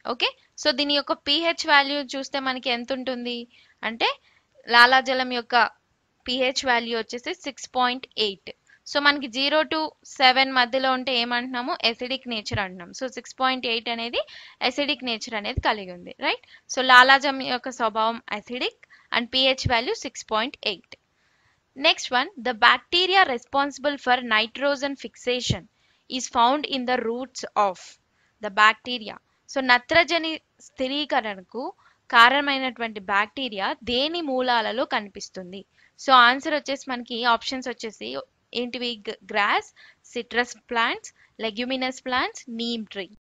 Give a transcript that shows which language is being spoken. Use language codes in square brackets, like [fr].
[te] Okay, so దీని యొక్క pH value చూస్తే మనకి ఎంత ఉంటుంది అంటే లాలాజలం యొక్క pH వాల్యూ వచ్చేసి 6.8. సో మనకి 0 to 7 మధ్యలో ఉంటే ఏమంటున్నాము? ఎసిడిక్ నేచర్ అంటున్నాం. సో 6.8 అనేది ఎసిడిక్ నేచర్ అనేది కలిగి ఉంది, రైట్? సో లాలాజలం యొక్క స్వభావం acidic and pH value 6.8. [en] Next one, the bacteria responsible for nitrogen fixation is found in the roots of the bacteria. [te] So నత్రజని స్థిరీకరణకు కారణమైనటువంటి బ్యాక్టీరియా దేని మూలాలలో కనిపిస్తుంది? సో ఆన్సర్ వచ్చేసి మనకి ఆప్షన్స్ వచ్చేసి ఏంటివి? Gross, citrus plants, leguminous plants, neem tree.